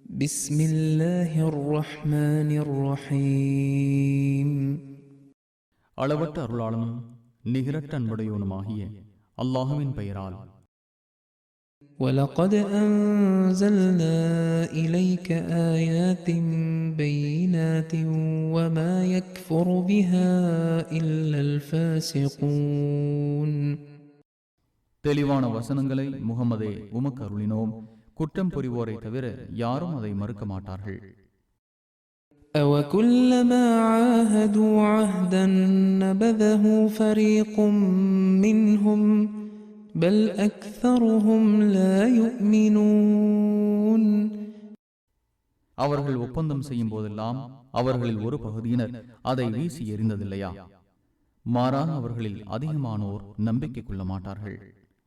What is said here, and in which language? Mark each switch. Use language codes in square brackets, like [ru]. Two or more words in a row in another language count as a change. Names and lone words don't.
[ar] بسم الله الرحمن الرحيم. [ta] அளவற்ற அருளாளனும் நிகரற்ற அன்புடையவனுமாகிய அல்லாஹுவின் பெயரால். [ar] وَلَقَدْ أَنزَلْنَا إِلَيْكَ آيَاتٍ بَيِّنَاتٍ وَمَا يَكْفُرُ بِهَا إِلَّا الْفَاسِقُونَ. [ta] தெளிவான வசனங்களை முகமதே உமக்கு அருளினோம். குற்றம் புரிவோரை தவிர யாரும் அதை மறுக்க மாட்டார்கள். [ar] أَوَكُلَّمَا عَاهَدُوا عَهْدًا نَبَذَهُ فَرِيقٌ مِّنْهُمْ بَلْ أَكْثَرُهُمْ لَا يُؤْمِنُونَ. [ta] அவர்கள் ஒப்பந்தம் செய்யும் போதெல்லாம் அவர்களில் ஒரு பகுதியினர் அதை வீசி எறிந்ததில்லையா? மாறாக அவர்களில் அதிகமானோர் நம்பிக்கை கொள்ள மாட்டார்கள்.